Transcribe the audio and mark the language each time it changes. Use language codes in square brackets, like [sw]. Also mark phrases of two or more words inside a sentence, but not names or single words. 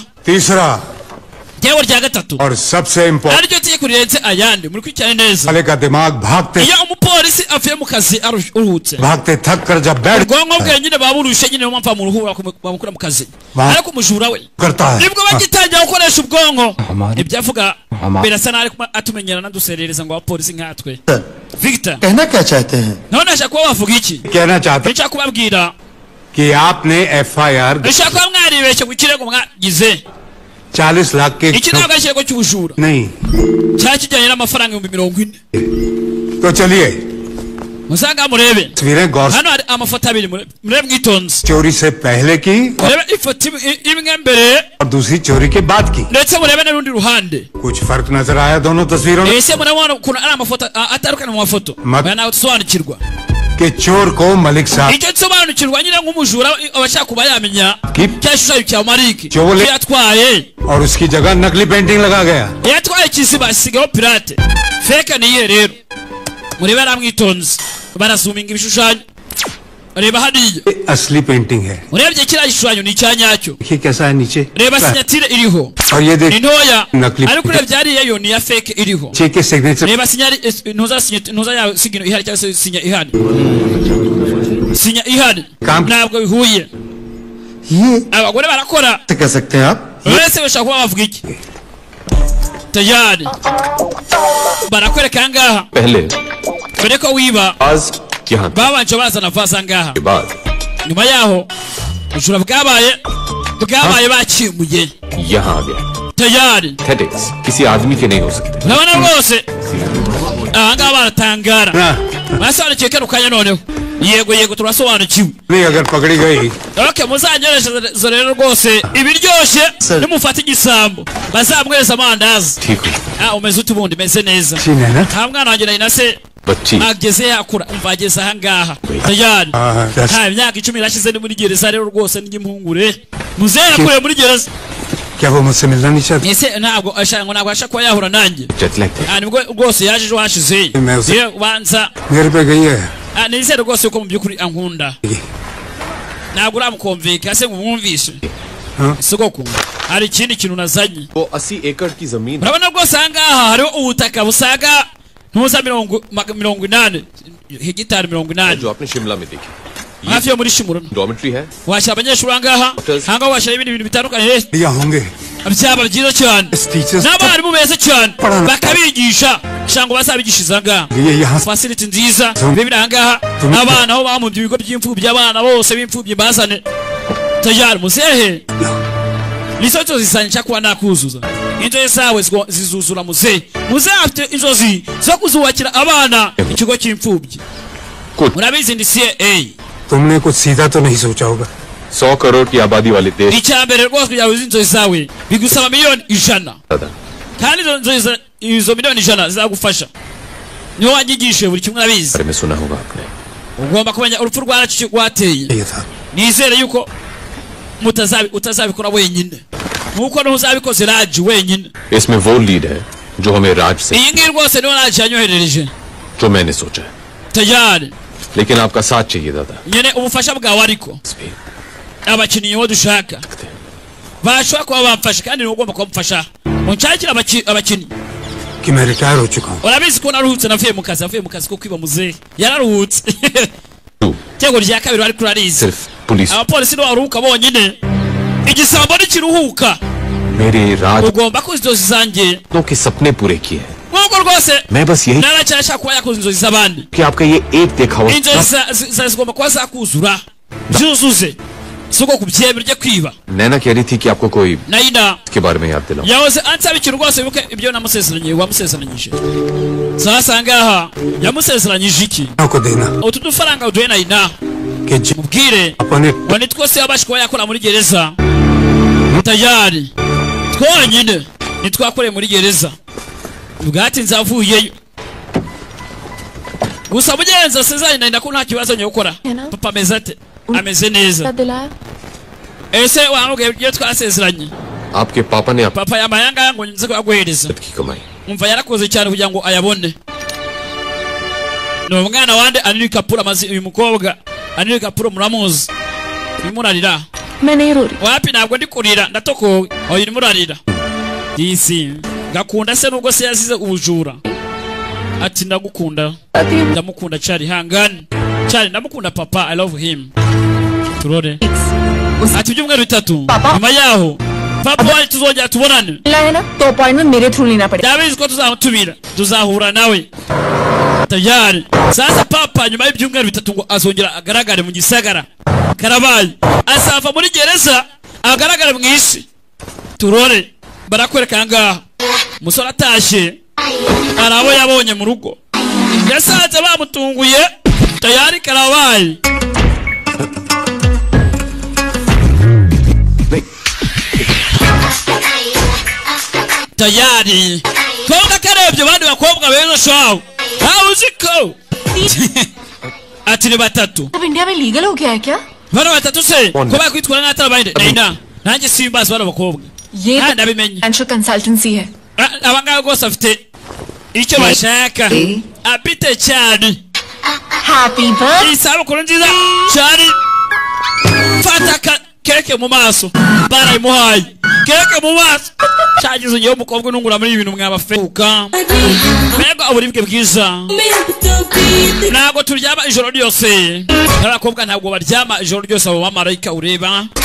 [hi] तीसरा [rw] Tegeko rya gatatu [hi] और सबसे इम्पोर्टेंट [rw] aricyo tegeko rirenze ayandi muri kwicana neza [hi] वाले का दिमाग भागते [rw] iyo umupolisi avuye mu kazi aruhutse [hi] भागते थक कर जब बैठ [rw] ubwonko bwe nyine baburushe nyine mpamvu bamuruhura bamukura mu kazi ariko umujura we [hi] करता है [rw] nibwo bagitangira gukoresha ubwonko ibyo avuga birasa nabi atumenyera naduserereza ngo abapolisi nkatwe Victor [hi] कहना क्या चाहते हैं [rw] none ashaka kuba bavuga iki [hi] कहना चाहते [rw] nshaka kubabwira [hi] कि आपने FIR [rw] nshaka kuba mwaribeshye ku kirego mwagize [hi] 40 लाख के [rw] iki ntabwo ari ikirego cy'ubujura [hi] नहीं [rw] cyari kijyanye n'amafaranga 40,000 [hi] तो चलिए [rw] musanga murebe [hi] तस्वीरें गौर [rw] hano hari amafoto abiri murebe mwitonze [hi] चोरी से पहले की [rw] murebe ifoto imwe mbere [hi] और दूसरी चोरी के बाद की [rw] ndetse murebe n'urundi ruhande [hi] कुछ फर्क नजर आया दोनों तस्वीरों में [rw] ese murabona ukuntu ari amafoto atandukanye mu mafoto nawe dusobanukirwa [hi] कि चोर को मलिक साहब [rw] icyo nsobanukirwa nyine nk'umujura abashaka kuba yamenya cya gishushanyo cya Mariki [hi] Chole. [rw] yatwaye [hi] और उसकी जगह नकली पेंटिंग लगा गया [rw] yatwaye ikiziba asigaho [en] pirate fake [rw] niye rero murebe aramwitonze barasuminga ibishushanyo reba hariya [hi] असली पेंटिंग है [rw] urebye kiriya gishushanyo ni icya nyacyo [hi] देखिए कैसा है नीचे [rw] reba sinyatire iriho [hi] और ये [rw] ni [hi] देखिए [rw] ntoya [hi] नकली [rw] ariko urebye hariya yo ni iya fake iriho [hi] चेक के सिग्नेचर [rw] reba ntuza ya sigino ihari cyangwa se sinya ihari sinya ihari ntabwo bihuye abagore barakora [hi] कह सकते हैं आप [rw] wese bashaka kuba bavuga iki tayari barakwereka aha ngaha [hi] पहले [rw] mbere ko wiba [hi] आज यहाँ [rw] babanje bazana vaze aha ngaha [hi] के बाद [rw] nyuma yaho ubujura bwabaye bakimuye [hi] यहाँ आ गया [rw] tayari [hi] Ethics किसी आदमी के नहीं हो सकते [rw] urabona rwose aha ngaha baratangara basobanukiwe kano kanya noneho yego turasobanukiwe [hi] नहीं अगर पकड़ी गई [rw] okay muzanyoreshe rero rwose ibiryoshye nimufata igisambo bazamwereza amandazi [hi] ठीक हुई [rw] umeze ute ubundi meze neza [hi] है ना [rw] nta mwana wanjye nari na se [hi] बच्ची [rw] ageze yakura umva ageze aha ngaha tayari nta imyaka 10 irashize ni muri gereza rero rwose n'impungure muzehe yakuriye muri gereza [hi] क्या वो मुझसे मिलना नहीं चाहती [rw] ese ntabwo ashaka kuba yahura nanjye [en] jet lag [rw] nibwo rwose yaje ejo hashize yewe ubanza [hi] मेरे पे गई है [rw] nizere rwose yuko mu by'ukuri ankunda ntabwo uramukomveka se ngo umwumvishe sogoko hari ikindi kintu nazanye [hi] वो 80 एकड़ की जमीन [rw] urabona rwose aha ngaha hariho ubutaka busaga ntuza 80 hegitari 80 [hi] जो आपने शिमला में देखी [rw] hafi yo muri Shimura [hi] डॉर्मेट्री है [rw] washyira abanyeshuri aha ngaha aha ngaha washyira ibindi bintu bitandukanye [hi] या होंगे [rw] byaba byiza cyane n'abarimu beza cyane bakabigisha cyangwa bazabigishiriza aha ngaha facility nziza bibiri aha ngaha abana aho bamubye ibigo by'imfubyi abana bose b'imfubyi bazane tayari muzehe nizo nzozi zanjye nshaka kuba nakuzuza inzozi zawe zizuzura muzehe afite inzozi zo kuzubakira abana ikigo cy'imfubyi murabizi ndi CIA [hi] तुमने कुछ सीधा तो नहीं सोचा होगा 100 करोड़ की आबादी वाले देश [rw] icyambere rwose kugira ngo inzozi zawe bigusaba miliyoni 100 kandi izo miliyoni 100 zizagufasha niho wanyigishe buri kimwe urabizi [hi] बारे में सुना होगा आपने [rw] ugomba kumenya urupfu rwaracu rwateye nizere yuko utazabikora wenyine nkuko ntuzabikoze Raji wenyine [hi] इसमें वो लीड है जो हमें राज से [rw] iyi ngiyi rwose niho Raji yanyoherereje [hi] जो मैंने सोचा है [rw] tayari [hi] लेकिन आपका साथ चाहिए दादा [rw] nyene ubufasha bwawe ariko abakinnyi bo dushaka bashobora kuba bamfasha kandi ni ugomba kumfasha unshakira abakinnyi [hi] कि मैं रिटायर हो चुका हूँ [rw] urabizi ko naruhutse navuye mu kazi ko kwiba muzehe yararuhutse cyangwa rya kabiri bari kurariza [hi] सिर्फ पुलिस [rw] abapolisi no baruhuka bonyine igisambo n'ikiruhuka [hi] मेरे राज [rw] ugomba kuzi inzozi zanjye [hi] के सपने पूरे किए हैं [rw] nk'uko rwose [hi] मैं बस यही [rw] naracyashaka kuba yakoze inzozi z'abandi [hi] कि आपका ये एक देखा हुआ [rw] inzozi zigomba kuba zakuzura zuzuze si uko kubyemera ujye kwiba [hi] नैना कह रही थी कि आपको कोई [rw] nayina [hi] के बारे में याद दिलाऊं [rw] yahoze ansaba ikintu rwose wibuke ibyo wamusezeranyije sasa ngaha yamusezeranyije iki [hi] को देना [rw] utu dufaranga uduhe nayina [hi] कि जी [rw] mubwire [hi] अपने [rw] ngo nitwose yabasha kuba yakora muri gereza tayari twonyine nitwakoreye muri gereza bwatinze avuyeyo gusa mugenzi asezeranye nayina ko nta kibazo nyo gukora papa ameze ate ameze neza ese wamubwiye ibyo twasezeranye [hi] आपके पापा ने [rw] papa yamayanga yango nze kuyaguhereza [hi] की कमाई [rw] umva yarakoze cyane kugira ngo ayabone no mwana wande Anil Kapoor amazi uyu mukobwa Anil Kapoor muramuzi imurarira [hi] मैं नहीं रो रही [rw] wapi ntabwo ndi kurira ndatokowe oya imurarira disi gakunda se nubwo se yazize ubujura ati ndagukunda ndamukunda cyari hangane cyari ndamukunda papa [en] I love him [rw] turore ati byumweru bitatu nyuma yaho papa wari tuzongera tubonane [hi] मिला है ना तो अपॉइंटमेंट मेरे थ्रू लेना पड़ेगा [rw] ndabizi ko tuzamutumira tuzahura nawe tayari sasa papa nyuma y'ibyumweru bitatu ngo azongera agaragare mu gisagara karabaye asava muri gereza agaragare mu isi turore barakwereka ngaha umusore atashye arabo yabonye mu rugo yasanze bamutunguye tayari karabaye tayari koga karebye bandi bakobwa beza shawo hawo uziko ati ni batatu [hi] अब इंडिया में लीगल हो गया है क्या [rw] bano batatu se ko bakwitwara n'atara bayinde nayina nanjye simbazi bano bakobwa [hi] ये [rw] ndabimenye [en] financial consultancy है [rw] abangaba rwose afite icyo bashaka apite cyane [en] happy birthday [rw] isabukuru nziza cyane fata keke mu maso barayimuhaye keke mu maso cyagize ugiye umukobwa unungura muri ibintu mwabafebuka mbega uburibwe bwiza ntabwo turyama ijoro ryose n'abakobwa ntabwo baryama ijoro ryose abo bamarayika ureba